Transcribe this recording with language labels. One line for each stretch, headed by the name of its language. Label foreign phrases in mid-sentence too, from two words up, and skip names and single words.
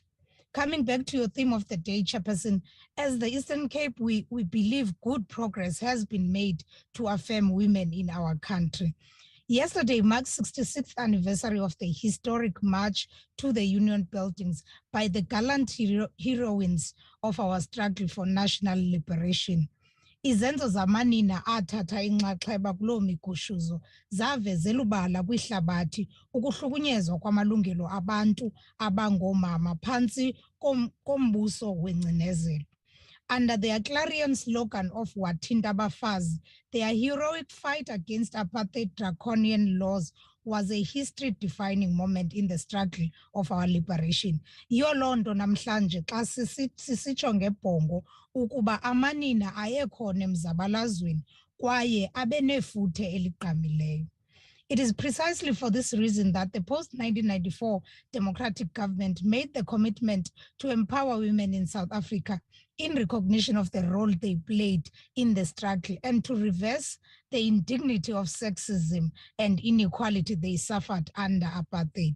English: Coming back to your theme of the day, Chairperson, as the Eastern Cape, we believe good progress has been made to affirm women in our country. Yesterday marks 66th anniversary of the historic march to the Union buildings by the gallant heroines of our struggle for national liberation.
Xhosa: Izenzo zamanina athatha inxaxheba kuloo migushuzo zavezela ubala kwihlabathi ukuhlukunyezwa kwamalungelo abantu abangoomama phantsi kombuso wengcinezelo.
English: Under their clarion slogan of
Xhosa: Wathinta Abafazi,
English: their heroic fight against apartheid draconian laws was a history-defining moment in the struggle of our liberation.
Xhosa: Yiyo loo nto namhlanje xa sisitsho ngebhongo ukuba amanina ayekhona emzabalazweni kwaye abenefuthe eliqamileyo.
English: It is precisely for this reason that the post-1994 democratic government made the commitment to empower women in South Africa in recognition of the role they played in the struggle and to reverse the indignity of sexism and inequality they suffered under apartheid.